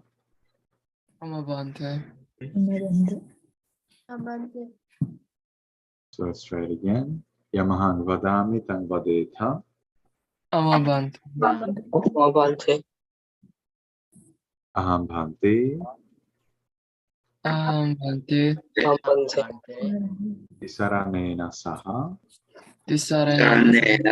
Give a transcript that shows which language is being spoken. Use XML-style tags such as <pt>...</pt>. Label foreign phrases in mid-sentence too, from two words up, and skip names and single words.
<pi>Amabante.</pi> <en>So let's try it again.</en> <pi>Yamahang vadami tang vadetha. Amabante. Amabante. Aham bhante. Amabante. Tisaranena saha. Tisarana</pi>